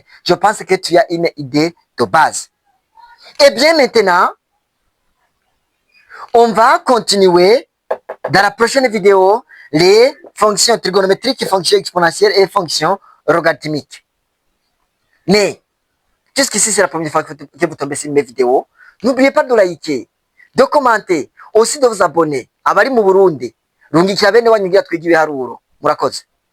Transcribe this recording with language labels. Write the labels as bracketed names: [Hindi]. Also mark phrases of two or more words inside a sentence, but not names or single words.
[French] Je pense que tu as une idée de base. Et bien maintenant, on va continuer dans la prochaine vidéo les fonctions trigonométriques, fonctions exponentielles et fonctions logarithmiques. Mais, jusqu'ici c'est la première fois que vous tombez sur mes vidéos, n'oubliez pas de liker, de commenter, aussi de vous abonner. [Rundi] Abari mu Burundi, rungikira bene wanyu ngira twiga ibiharuro. Murakoze.